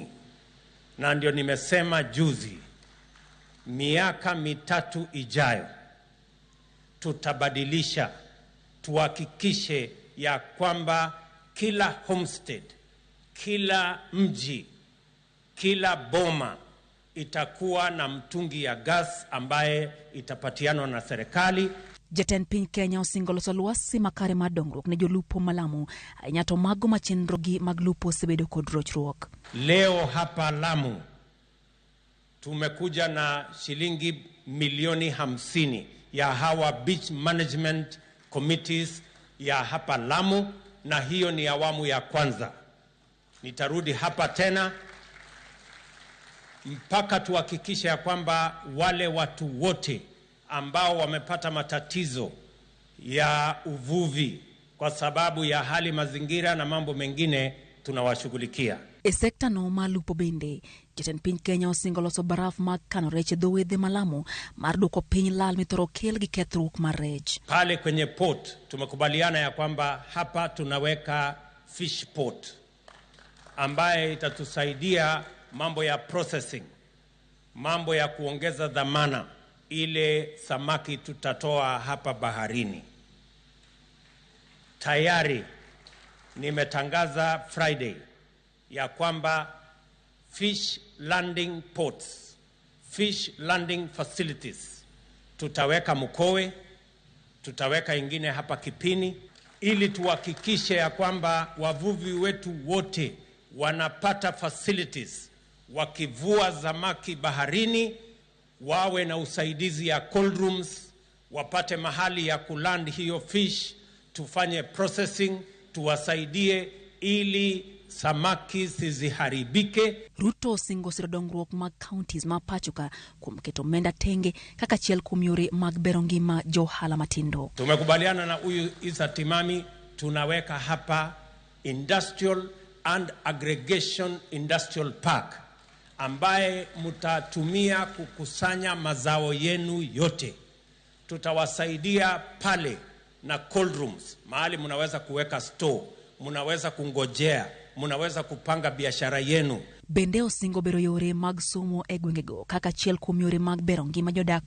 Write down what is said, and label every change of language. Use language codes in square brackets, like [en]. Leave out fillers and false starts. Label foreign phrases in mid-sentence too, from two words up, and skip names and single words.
[sw] Na ndio nimesema juzi, miaka 3 ijayo tutabadilisha, tuhakikishe ya kwamba kila homestead, kila mji, kila boma itakuwa na mtungi ya gas ambaye itapatianwa na serikali. [luo] Jaten piny Kenya osingo loso lwasi makare mar dongruok ne jolupo ma Lamu ainyato mago machenrogi mag lupo sebedo kod rochruok. [sw] Leo hapa Lamu tumekuja na shilingi milioni 50 ya hawa [en] beach management committees [sw] ya hapa Lamu, na hiyo ni awamu ya kwanza. Nitarudi hapa tena mpaka tuhakikishe ya kwamba wale watu wote ambao wamepata matatizo ya uvuvi kwa sababu ya hali mazingira na mambo mengine tunawashughulikia. [luo] E sekta no malupo bende, jaten piny Kenya osingo loso baraf mag kano rech dho wedhe ma Lamu mar duoko piny lal mithoro kel gi kethruok mar rech. [sw] Pale kwenye port tumekubaliana ya kwamba hapa tunaweka [en] fish port [sw] ambaye itatusaidia mambo ya processing, mambo ya kuongeza dhamana ile samaki tutatoa hapa baharini. Tayari nimetangaza Friday ya kwamba [en] fish landing ports, fish landing facilities [sw] tutaweka Mkowe, tutaweka ingine hapa Kipini, ili tuhakikishe ya kwamba wavuvi wetu wote wanapata facilities, wakivua samaki baharini wawe na usaidizi ya [en] cold rooms, [sw] wapate mahali ya kuland hiyo fish, tufanye processing, tuwasaidie ili samaki siziharibike. [luo] Ruto osingo siro dongruok mag counties ma pachoka kuom keto omenda tenge kaka achiel kuom yore mag bero ngima johala matindo. [sw] Tumekubaliana na huyu Isa Timami, tunaweka hapa [en] industrial and aggregation industrial park [sw] ambaye mutatumia kukusanya mazao yenu yote. Tutawasaidia pale na [en] cold rooms, [sw] mahali munaweza kuweka store, munaweza kungojea, munaweza kupanga biashara yenu. [luo] Bende osingo bero yore mag somo e gwengego kaka achiel kuom yore mag bero ngima jodak go